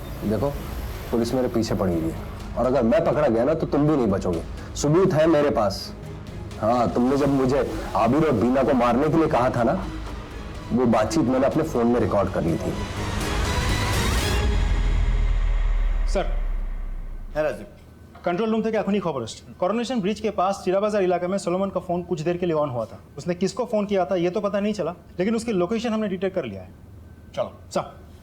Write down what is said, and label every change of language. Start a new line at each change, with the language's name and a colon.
Hindi: देखो पुलिस मेरे पीछे पड़ी हुई है और अगर मैं पकड़ा गया ना तो तुम भी नहीं बचोगे। सबूत है मेरे पास। हाँ, तुमने जब मुझे आबिर और बीना को मारने के लिए कहा था ना, वो बातचीत मैंने अपने फोन में रिकॉर्ड कर ली थी।
Bangla: सर कंट्रोल रूम থেকে এখনই খবর আসছে।
Hindi: করোনেশন ব্রিज के पास चिराबाजार इलाके में सोलोमन का फोन कुछ देर के लिए ऑन हुआ था। उसने किसको फोन किया था ये तो पता नहीं चला, लेकिन उसकी लोकेशन हमने डिटेक्ट कर लिया है। चलो सब।